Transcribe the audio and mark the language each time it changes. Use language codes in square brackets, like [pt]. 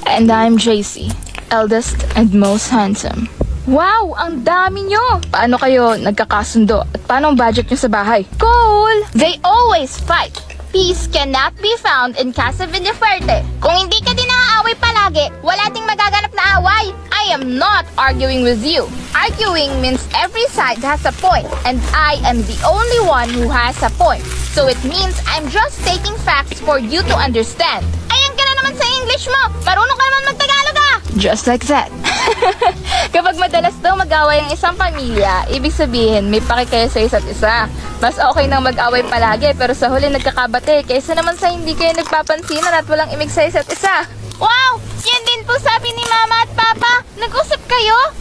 [en] And I'm JC, eldest and most handsome. [tl] Wow, ang dami nyo! Paano kayo nagkakasundo? At paano ang budget nyo sa bahay? [en] Cool! They always fight. Peace cannot be found in Casa Villafuerte. [tl] Kung hindi ka din naaaway palagi, wala ding magaganap na away. [en] I am not arguing with you. Arguing means every side has a point, and I am the only one who has a point. So it means I'm just taking facts for you to understand. [tl] Ayan ka na naman sa English mo! Marunong ka naman mag-Tagalog ah! [en] Just like that. [tl] Kapag madalas daw mag-away ang isang pamilya, ibig sabihin may paki kayo sa isa't isa. Mas okay nang mag-away palagi pero sa huli nagkakabate kaysa naman sa hindi kayo nagpapansinan at walang imig sa isa't isa. Wow! Yan din po sabi ni Mama at Papa. Nag-usap kayo?